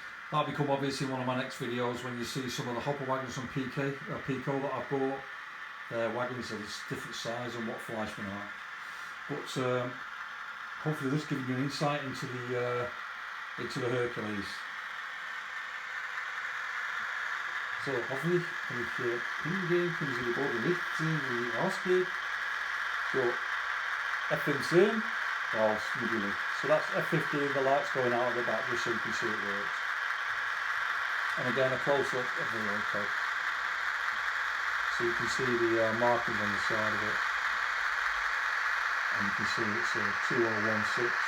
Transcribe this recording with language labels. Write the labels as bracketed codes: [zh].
[en] That'll become obvious in one of my next videos when you see some of the hopper wagons from Pico that I bought. Their wagons are different size and what Fleischmann are. But hopefully this gives you an insight into the Hercules. [de] So, hoffentlich kann ich hier hingehen, können Sie die rote Licht sehen, wie die rausgeht. So, F15, raus mit dem Licht. [en] So that's F15, the lights going out of the back just so you can see it works. And again a close up of the loco. So you can see the markings on the side of it. And you can see it's 2016006.